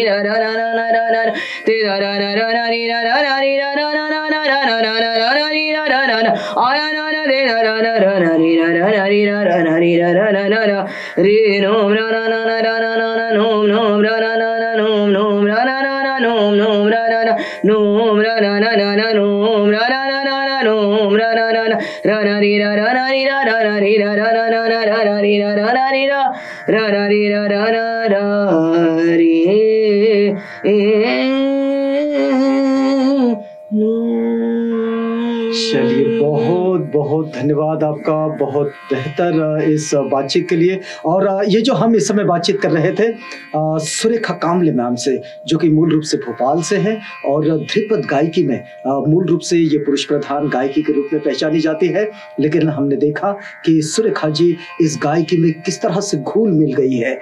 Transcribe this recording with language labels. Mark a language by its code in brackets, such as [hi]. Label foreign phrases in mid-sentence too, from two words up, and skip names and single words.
[hi] रा ना ना ते रा ना रा री रा ना री रा ना ना री रा ना आया ना रे रा ना री रा ना री रा ना री रा ना रे नो रा ना नो नो रा ना नो नो रा ना नो नो रा ना नो रा ना नो रा ना नो रा ना रा ना री रा ना री रा ना री रा ना री रा ना री रा री रा ना री चलिए, बहुत बहुत धन्यवाद आपका, बहुत बेहतर इस बातचीत के लिए। और ये जो हम इस समय बातचीत कर रहे थे सुरेखा कामले मैम से, जो कि मूल रूप से भोपाल से हैं और ध्रुपद गायकी में मूल रूप से ये पुरुष प्रधान गायकी के रूप में पहचानी जाती है, लेकिन हमने देखा कि सुरेखा जी इस गायकी में किस तरह से घुल मिल गई है।